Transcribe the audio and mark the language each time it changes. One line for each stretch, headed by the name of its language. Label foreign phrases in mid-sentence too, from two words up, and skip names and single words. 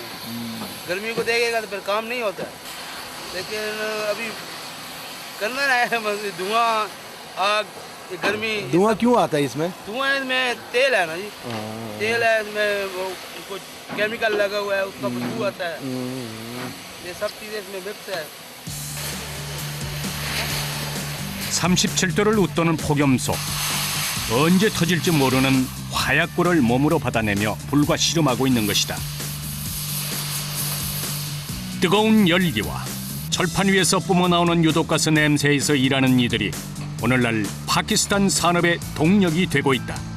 Hindi: गर्मी को देखेगा तो फिर काम नहीं होता है, लेकिन अभी करना है। धुआं, आग, गर्मी। धुआं क्यों आता है इसमें? धुआं इसमें तेल है ना जी, तेल है इसमें, वो कुछ केमिकल लगा हुआ है, उसका बदबू आता है। ये सब चीज़ें इसमें मिक्स है।
Korean: 37도를 웃도는 폭염 속 언제 터질지 모르는 화약고를 몸으로 받아내며 불과 씨름하고 있는 것이다. 뜨거운 열기와 철판 위에서 뿜어나오는 유독가스 냄새에서 일하는 이들이 오늘날 파키스탄 산업의 동력이 되고 있다.